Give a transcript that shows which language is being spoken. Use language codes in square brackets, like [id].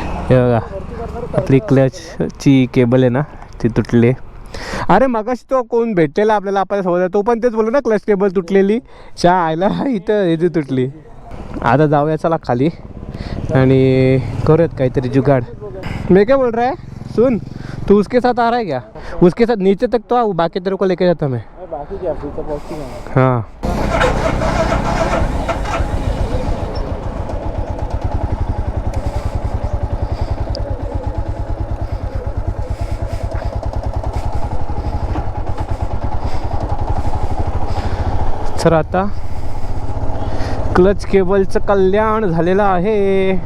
[mr] हे बघा आपली क्लचची केबल आहे ना ती तुटली. अरे मगाशी तो कोण भेटलेला आपल्याला आपल्यासोबत, तो पण तेच बोललो ना क्लच केबल तुटलेली. आयला इथं इथे तुटली. आता जाऊया चला खाली आणि करूयात काहीतरी जुगाड़. [hi] मैं क्या बोल रहा है सुन, तू उसके साथ आ रहा है क्या? उसके साथ नीचे तक तो आओ, बाकी तेरे को लेके जाता मैं. बाकी क्या [mr] पुढचं पॉस्टिंग आहे. हाँ सर आता क्लच केबलचं कल्याण झालेलं आहे.